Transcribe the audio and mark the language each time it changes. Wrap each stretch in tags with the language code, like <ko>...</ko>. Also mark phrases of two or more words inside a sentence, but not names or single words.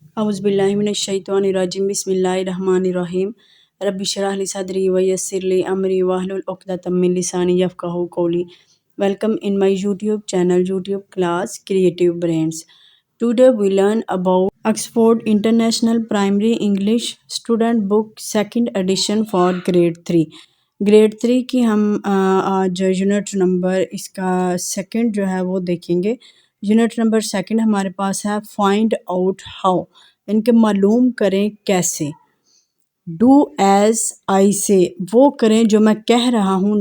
<ar>أعوذ بالله من الشيطان الرجيم بسم الله الرحمن الرحيم رب اشرح لي صدري ويسر لي أمري واحلل عقدة من لساني يفقهوا قولي.</ar> <en>Welcome in my YouTube channel, YouTube class Creative Brains. Today we learn about Oxford International Primary English Student Book Second Edition for Grade 3.</en> <hi>ग्रेड 3 की हम आज</hi> <en>unit number</en> <hi>इसका सेकंड जो है वो देखेंगे।</hi> <en>unit number second</en> <hi>हमारे पास है</hi> <en>find out how,</en> <hi>इनके मालूम करें कैसे।</hi> <en>do as I say,</en> <hi>वो करें जो मैं कह रहा हूँ।</hi>